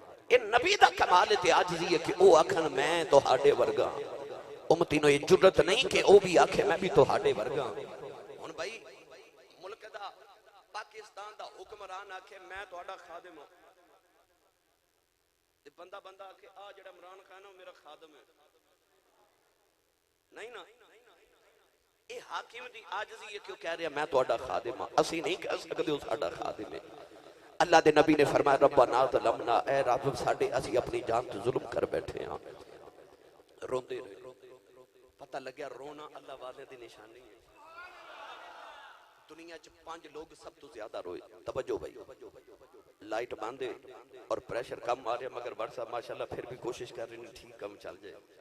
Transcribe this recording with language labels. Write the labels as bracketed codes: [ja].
[pa] یہ نبی دا کمال تے عاجزی ہے کہ او آکھن میں تواڈے ورگا. امتی نو یہ جرت نہیں کہ او بھی آکھے میں بھی تواڈے ورگا. ہن بھائی ملک دا پاکستان دا حکمران آکھے میں تواڈا خادم ہوں, تے بندہ بندہ آکھے آ جڑا عمران خان ہے میرا خادم ہے. نہیں نا, اے حاکم دی عاجزی ہے کیوں کہہ رہا میں تواڈا خادم ہاں. اسی نہیں کہہ سکدے او ساڈا خادم ہے. اللہ دے نبی نے فرمایا [ar] ربنا ظلمنا, [pa] اے رب ساڈے اسی اپنی جان تے ظلم کر بیٹھے ہاں. روندے رہے. پتہ لگیا رونا اللہ والے دی نشانی ہے. دنیا چ 5 لوگ سب تو زیادہ روئے. [ur] توجہ بھائی, لائٹ باندھے اور پریشر کم مارے مگر بڑھ صاحب ماشاءاللہ پھر بھی کوشش کر رہے ہیں ٹھیک کم چل جائے.